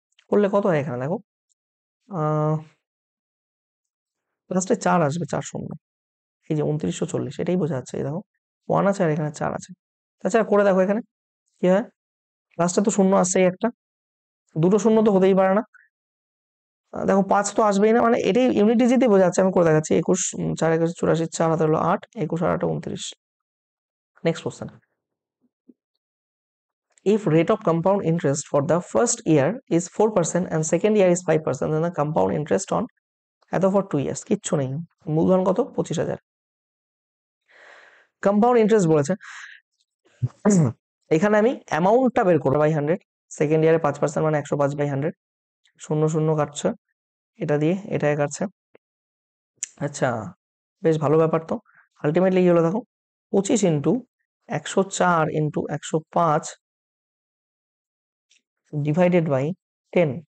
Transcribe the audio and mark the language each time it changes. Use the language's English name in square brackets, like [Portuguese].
[Bangla] করলে কত হয় এখানে দেখো, লাস্টে 4 আসবে, 4 শূন্য, এই যে 2940, এটাই বোঝা যাচ্ছে, এই দেখো 1 আছে আর এখানে 4 আছে। তাছাড়া করে দেখো এখানে কি হয়, লাস্টে তো শূন্য আসছেই একটা, দুটো শূন্য তো হতেই পারে না, দেখো 5 তো আসবেই না, মানে এটাই ইউনিট ডিজিটে বোঝা যাচ্ছে। আমি করে দেখাচ্ছি, 21 4 21 84, 4 হাতে হলো 8, 21 আর 8 29। Next question, [English] if rate of compound interest for the first year is 4% and second year is 5%, then the compound interest on এত for 2 years, [Bangla] কিচ্ছু নেই, মূলধন কত 25000। কম্পাউন্ড ইন্টারেস্ট বলেছে, এখানে আমি অ্যামাউন্টটা বের করবো বাই 100, সেকেন্ড ইয়ারে 5% মানে 105/100, শূন্য শূন্য কাটছে, এটা দিয়ে এটাই কাটছে। আচ্ছা বেশ ভালো ব্যাপার তো, আলটিমেটলি কি হলো দেখো, 25 ইন্টু 104 ইন্টু 105 ডিভাইডেড বাই 10।